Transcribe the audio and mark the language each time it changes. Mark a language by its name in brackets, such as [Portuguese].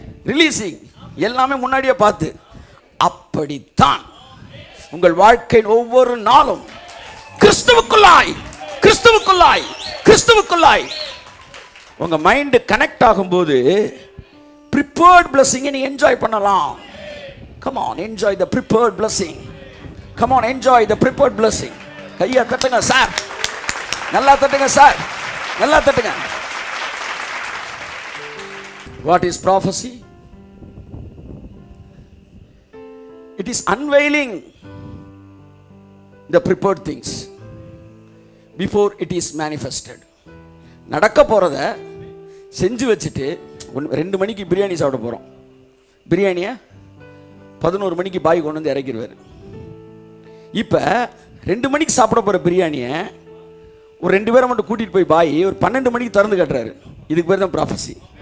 [Tamil] Releasing எல்லாமே முன்னாடியே பார்த்து. அப்படித்தான் உங்கள் வாழ்க்கையின் ஒவ்வொரு நாளும் கிறிஸ்துவுக்குள்ளாய் கிறிஸ்துவுக்குள்ளாய் கிறிஸ்துவுக்குள்ளாய் உங்க மைண்ட் கனெக்ட் ஆகும்போது [English] prepared blessing [Tamil] நீ என்ஜாய் பண்ணலாம். [English] come on, enjoy the prepared blessing. come on, enjoy the prepared blessing. [Tamil] கையை தட்டுங்க சார், நல்லா தட்டுங்க சார், நல்லா தட்டுங்க. [English] what is prophecy? it is unveiling the prepared things before it is manifested. [Tamil] நடக்க போறத செஞ்சு வச்சுட்டு 2 மணிக்கு பிரியாணி சாப்பிட போறோம். பிரியாணியை 11 மணிக்கு பாய் கொண்டு வந்து இறக்கிடுவார். இப்போ 2 மணிக்கு சாப்பிட போற பிரியாணியை ஒரு 2 பேரை மட்டும் கூட்டிட்டு போய் பாய் ஒரு 12 மணிக்கு திறந்து கட்டுறாரு. இதுக்கு பேர் தான் ப்ராஃபஸி.